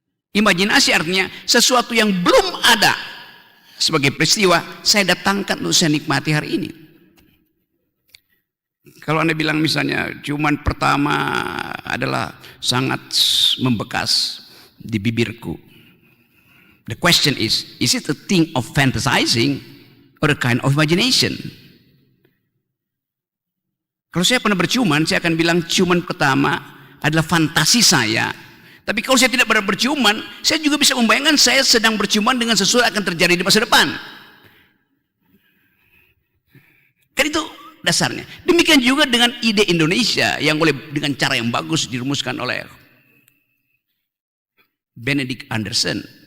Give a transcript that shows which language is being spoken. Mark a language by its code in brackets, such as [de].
[id] Imajinasi artinya sesuatu yang belum ada sebagai peristiwa, saya datangkan untuk saya nikmati hari ini. Kalau Anda bilang misalnya ciuman pertama adalah sangat membekas di bibirku. [en] The question is it a thing of fantasizing or a kind of imagination? [id] Kalau saya pernah berciuman, saya akan bilang ciuman pertama adalah fantasi saya. Tapi kalau saya tidak pernah berciuman, saya juga bisa membayangkan saya sedang berciuman dengan sesuatu yang akan terjadi di masa depan. Kan itu dasarnya. Demikian juga dengan ide Indonesia yang oleh dengan cara yang bagus dirumuskan oleh Benedict Anderson.